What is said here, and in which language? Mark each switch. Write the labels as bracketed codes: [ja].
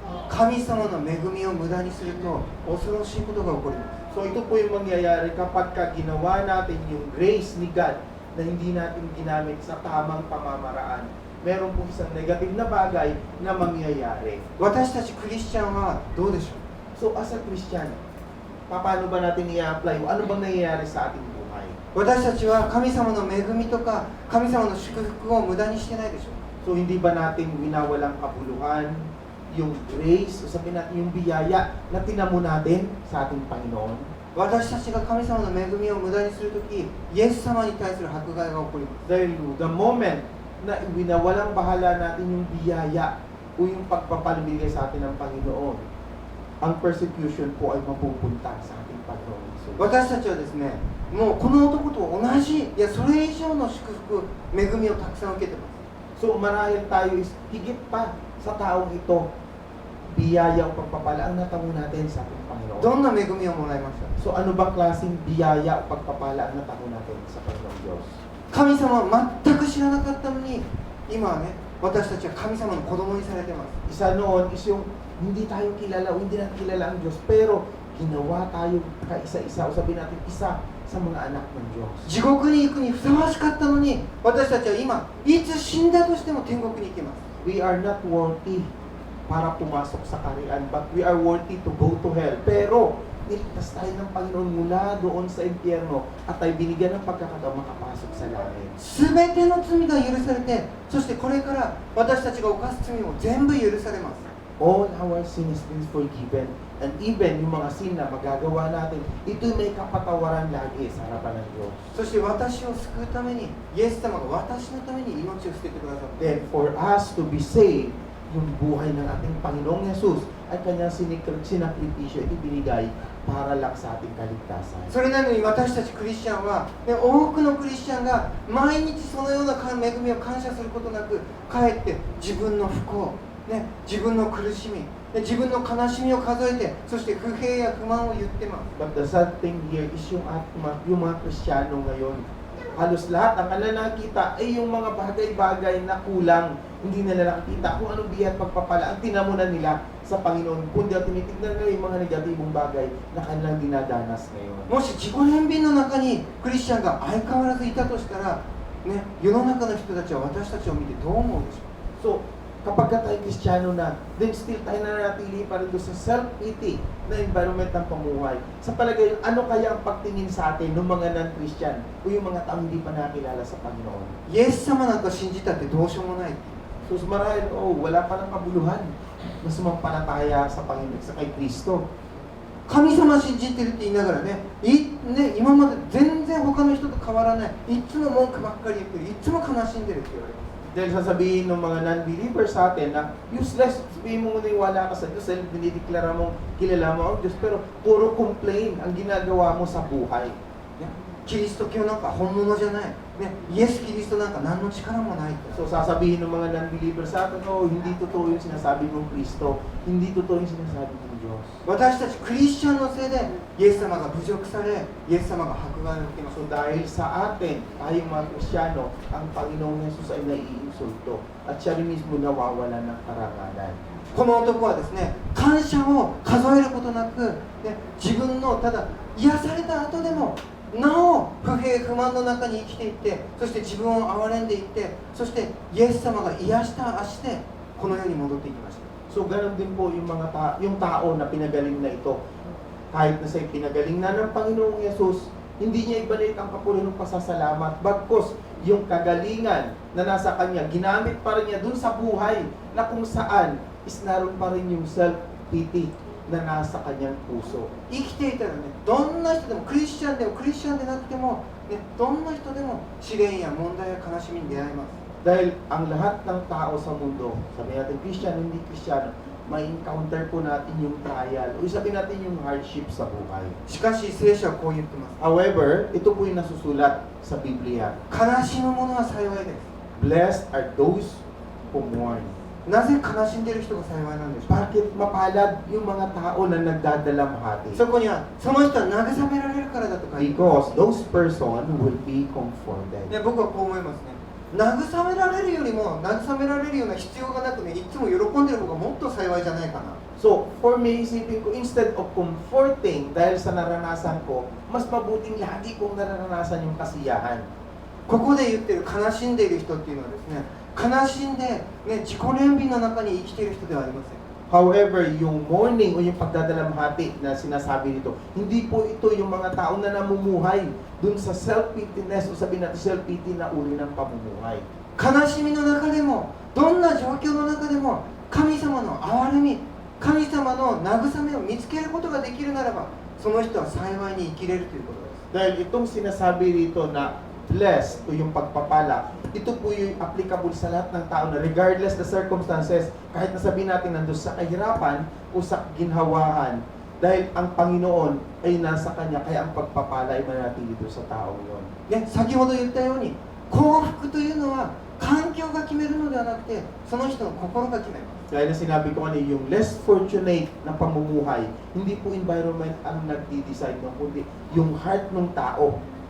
[ja] 神様の恵みを無駄にすると恐ろしいことが起こります。 [tl] So ito po yung mangyayari kapag ginawa natin yung grace ni God na hindi natin ginamit sa tamang pamamaraan. Meron po isang negative na bagay na mangyayari. [ja] 私たちクリスチャンはどうでしょう。 [en] So as a Christian, [tl] paano ba natin i-apply? Ano bang nangyayari sa ating buhay? [ja] 私たちは神様の恵みとか神様の祝福を無駄にしてないでしょう。 [tl] So hindi ba natin winawalang kabuluhan yung grace o sabihin natin yung biyaya na tinamo natin sa ating Panginoon? [ja] 私たちが神様の恵みを無駄にするとき、イエス様に対する迫害が起こります。 [tl] Dahil the moment na winawalang bahala natin yung biyaya o yung pagpapalibigay sa atin ng Panginoon, ang persecution po ay mapupunta sa ating Panginoon. [ja] 私たちはですね、もうこの男と同じ、いやそれ以上の祝福、恵みをたくさん受けてます。 [tl] So marahil tayo is higit pa sa taong ito, biyaya o pagpapala ang natamo natin sa ating Panginoon. [ja] どんな恵みをもらいました。 [tl] So ano bang klaseng biyaya o pagpapala ang natamo natin sa Panginoong Diyos? [ja] 神様は全く知らなかったのに、今はね、私たちは神様の子供にされてます。 [tl] Isa noon is yung hindi tayo kilala o hindi natin kilala ang Diyos, pero ginawa tayo kaisa-isa o sabihin natin isa sa mga anak ng Diyos. [ja] 地獄に行くにふさわしかったのに、私たちは今いつ死んだとしても天国に行けます。 [en] We are not worthy [tl] para pumasok sa kaharian, [en] but we are worthy to go to hell. [tl] Pero niligtas tayo ng Panginoon mula doon sa impyerno at tayo binigyan ng pagkakataon makapasok sa langit. [ja] すべての罪が許されて、そしてこれから私たちが犯す罪も全部許されます。 [en] All our sin is been forgiven. And even [tl] yung mga sin na magagawa natin, ito may kapatawaran lagi sa harapan ng Diyos. [ja] そして私を救うために、イエス様が私のために命を捨ててくださって、 [en] Then for us to be saved, [tl] yung buhay ng ating Panginoong Jesus ay kanyang sinakripisyo at ibinigay para lang sa ating kaligtasan. [ja] それなのに私たちクリスチャンは、ね、多くのクリスチャンが毎日そのような恵みを感謝することなく、かえって自分の不幸、ね、自分の苦しみ、ね、自分の悲しみを数えて、そして不平や不満を言ってます。 [en] But the sad thing here is [tl] yung mga Kristiyano ngayon, halos lahat ang kanilang nakikita ay yung mga bagay-bagay na kulang. Hindi nila nakikita kung anong biyaya at pagpapala ang tinamunan nila sa Panginoon. Kundi at tinitignan nila yung mga negatibong bagay na kanilang dinadanas ngayon. [ja] もし自己憐憫の中にクリスチャンが相変わらずいたとしたら、ね、世の中の人たちは私たちを見てどう思うでしょう。 [tl] So, kapag tayo Kristiyano na, then still tayo nananatili pa rin doon sa self-pity na environment ng pamuhay. Sa palagay, ano kaya ang pagtingin sa atin ng mga non-Christian o yung mga taong hindi pa nakilala sa Panginoon? [ja] イエス様なんか信じたってどうしようもない。 [tl] So, marahil, wala pa ng kabuluhan na sumampalataya sa Panginoon, sa kay Kristo. [ja] 神様信じてるって言いながらね、今まで全然他の人と変わらない、いつも文句ばっかり言ってる、いつも悲しんでるって言われます。 [tl] Dahil sasabihin ng mga non-believers sa atin na useless, sabihin mo naniwala ka sa Diyos, dahil dinideklara mong kilala mo ang Diyos, pero puro complain ang ginagawa mo sa buhay. [ja] キリスト教なんか本物じゃない、ね、イエス・キリストなんか何の力もないって。 [tl] So sasabihin ng mga non-believers sa atin, hindi totoo yung sinasabi ng Kristo, hindi totoo yung sinasabi ng Diyos. [ja] 私たちクリスチャンのせいでイエス様が侮辱され、イエス様が迫害を受けます。 [tl] So dahil sa atin, tayong mga Kristiyano, ang Panginoong Jesus ay naiinsulto at siya rin mismo nawawala ng karangalan. [ja] この男はですね、感謝を数えることなく、ね、自分のただ癒された後でもなお不平不満の中に生きていって、そして自分を憐れんでいって、そしてイエス様が癒した足でこの世に戻っていきました。 [tl] So ganun din po yung yung tao na pinagaling na ito. Kahit na siya'y pinagaling na ng Panginoong Yesus, hindi niya ibalik ang kapurihan ng pasasalamat. Bagkus, yung kagalingan na nasa kanya, ginamit pa rin niya dun sa buhay na kung saan is naroon pa rin yung self-pity na nasa kanyang puso. [ja] 生きていたらね、どんな人でもクリスチャンでもクリスチャンでなくても、ね、どんな人でも試練や問題や悲しみに出会います。 [tl] Dahil ang lahat ng tao sa mundo, sabi natin Christian, hindi Christian, may encounter po natin yung trial o sabi natin yung hardship sa buhay. [ja] しかし聖書はこう言ってます。 [tl] However, ito po yung nasusulat sa Biblia. [ja] 悲しむ者は幸いです。 [en] Blessed are those who mourn. [ja] なぜ悲しんでいる人が幸いなんでしょう。 [tl] Bakit mapalad yung mga tao na nagdadalamhati? [ja] そこにはその人は慰められるからだと書いてある。 [en] Because those person will be comforted. [ja] ね、僕はこう思いますね。慰められるよりも慰められるような必要がなくね、いつも喜んでる方がもっと幸いじゃないかな。 [en] So, for me, [tl] isipin ko, instead of comforting dahil sa naranasan ko, mas mabuting lagi kong naranasan yung kasiyahan. [ja] ここで言ってる悲しんでいる人っていうのはですね、悲しんで、ね、自己憐憫の中に生きている人ではありません。 [tl] However, yung mourning o yung pagdadalamhati na sinasabi nito, hindi po ito yung mga tao na namumuhay dun sa self-pityness o sabihin natin self-pity na uri ng pamumuhay. [ja] 悲しみの中でも、どんな状況の中でも、神様の憐れみ、神様の慰めを見つけることができるならば、その人は幸いに生きれるということです。 [tl] Dahil itong sinasabi rito na blessed o yung pagpapala, ito po yung applicable sa lahat ng tao na regardless the circumstances, kahit nasabihin natin nandun sa kahirapan o sa ginhawahan, dahil ang Panginoon ay nasa Kanya, kaya ang pagpapala ay manatili doon sa tao yun. [ja] ね、先ほど言ったように、幸福というのは環境が決めるのではなくて、その人の心が決めます。 [tl] Dahil na sinabi ko kanina, yung less fortunate na pamumuhay, hindi po environment ang nagdi-decide mo, kundi yung heart ng tao.